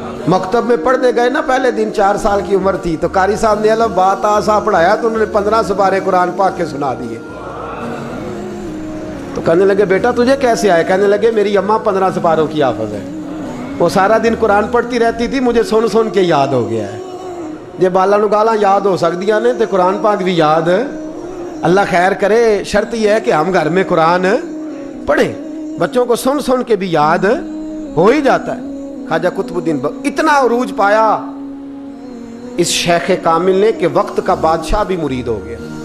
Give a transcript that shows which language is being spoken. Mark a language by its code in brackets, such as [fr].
[ur] مکتب میں پڑھنے گئے نا پہلے دن، 4 سال کی عمر تھی تو قاری صاحب نے الف با تا سا پڑھایا تو انہوں نے 15 سپارے قرآن پاک کے سنا دیے. تو کہنے لگے بیٹا تجھے کیسے آئے؟ کہنے لگے میری اماں 15 سپاروں کی حافظ ہے، وہ سارا دن قرآن پڑھتی رہتی تھی، مجھے سن کے یاد ہو گیا ہے. [pa] جے بالاں نوں گالاں یاد ہو سکدیاں نے تے قرآن پاک بھی یاد. [ur] اللہ خیر کرے، شرط یہ ہے کہ ہم گھر میں قرآن پڑھیں، بچوں کو سن کے بھی یاد ہو ہی جاتا ہے. خواجہ قطب الدین اتنا عروج پایا اس شیخ کامل نے کہ وقت کا بادشاہ بھی مرید ہو گیا.